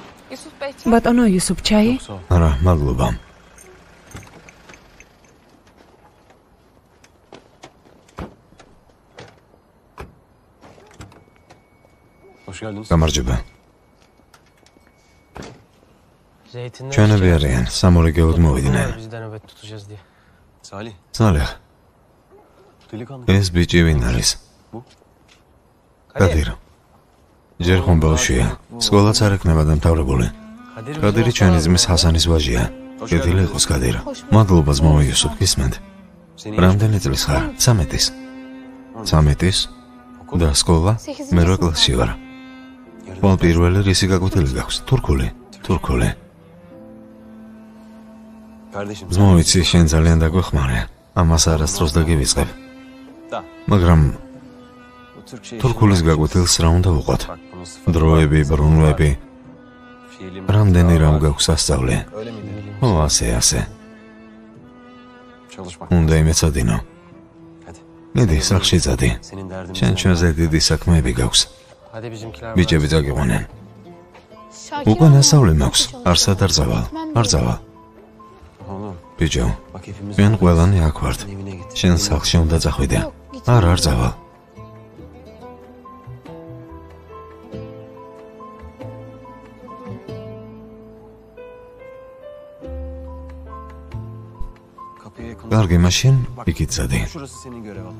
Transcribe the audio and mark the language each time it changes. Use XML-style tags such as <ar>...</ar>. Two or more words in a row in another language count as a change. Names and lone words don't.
<ka>ბატონო იუსუფ ჩაი? არა, მადლობა.</ka> <tr>Hoş geldiniz.</tr> <ka>გამარჯობა. ჩვენები არიან, სამორიგეოდ მოვიდნენ. Salih. Salih, Delikanlı. ეს ბიჭი ვინ არის? კადირ. ჯერ ხომ ბავშვია. სკოლაც არ ექნება დამთავრებული. კადირი ჩვენი ძმის ჰასანის ვაჟია. კეთილი იყოს კადირ. მადლობა ძმაო იუსუფ, გისმენთ? რამდენი წლის ხარ? 13-ის. 13-ის? და სკოლა? მე 8 კლასში ვარ. ყოველ პირველი რისი გაკვეთილი გაქვს? თურქული. Kardeşim. ძმაო, იცი, შენ ძალიან დაგვეხმარე. ამას არასდროს დაგივიწყებ. მაგრამ</ka> <tr>Bu Türk şey.</tr> <ka>თურქულის გაკვეთილს რა უნდა ვუყოთ?</ka> <tr>Bak bunu sıfır.</tr> <ka>დროები, ბრუნვები, Fiilim. რამდენი რამ გაქვს ასწავლე.</ka> <tr>Öyle miydi?</tr> <ka>ო, ასე. Çalışmak. უნდა იმეცადინო. Hadi. მიდი, სახლში წადი.</ka> <tr>Senin derdin.</tr> <ka>შენ ჩვენზე დიდი საქმეები გაქვს.</ka> <tr>Hadi bizimkiler.</tr> <ka>ბიჭები წაგიყვანენ. უკვე ნასავლი მაქვს. არსად არ წავალ. არ წავალ. Oğlum. ბიჭო,</ka> <tr>Bak hepimiz.</tr> <ka>ჩვენ ყველანი აქ ვართ.</ka> <tr>Evine git.</tr> <ka>შენ სახლში უნდა წახვიდე. არ წავალ.</ka> <tr>Kapıya yakın.</tr> <ka>კარგი, მაშინ იქით წადი.</ka> <tr>Şurası senin görev alanın.</tr>